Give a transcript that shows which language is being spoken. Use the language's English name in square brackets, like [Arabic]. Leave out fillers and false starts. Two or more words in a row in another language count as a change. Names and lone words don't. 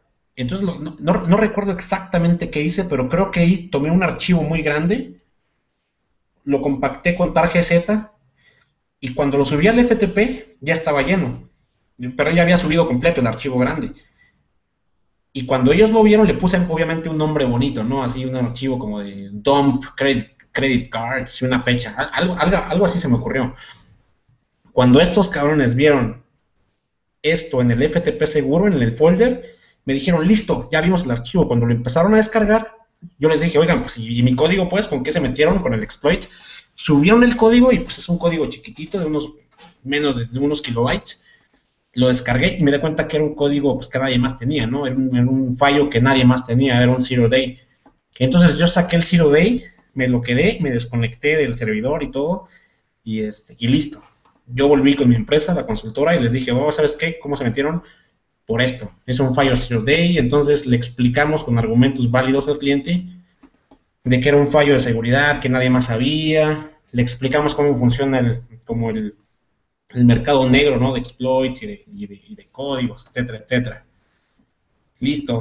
[Spanish] Entonces, no recuerdo exactamente qué hice, pero creo que ahí tomé un archivo muy grande, lo compacté con tarjeta y cuando lo subí al FTP ya estaba lleno, pero ya había subido completo el archivo grande. Y cuando ellos lo vieron le puse obviamente un nombre bonito, ¿no? Así un archivo como de [English] dump credit cards [Spanish] y una fecha, algo así se me ocurrió. Cuando estos cabrones vieron esto en el FTP seguro, en el folder, me dijeron, listo, ya vimos el archivo. Cuando lo empezaron a descargar, yo les dije, oigan, pues, ¿y mi código, pues, con qué se metieron? Con el exploit. Subieron el código y, pues, es un código chiquitito de menos de unos kilobytes. Lo descargué y me di cuenta que era un código, pues, que nadie más tenía, ¿no? Era un fallo que nadie más tenía, era un [English] zero day. [Spanish] Entonces yo saqué el [English] zero day, [Spanish] me lo quedé, me desconecté del servidor y todo, y listo. Yo volví con mi empresa, la consultora, y les dije, oh, ¿sabes qué? ¿Cómo se metieron? Por esto, es un fallo [English] zero day. [Spanish] Entonces le explicamos con argumentos válidos al cliente de que era un fallo de seguridad que nadie más sabía, le explicamos cómo funciona el mercado negro, ¿no? De exploits y de códigos, etcétera, etcétera. Listo.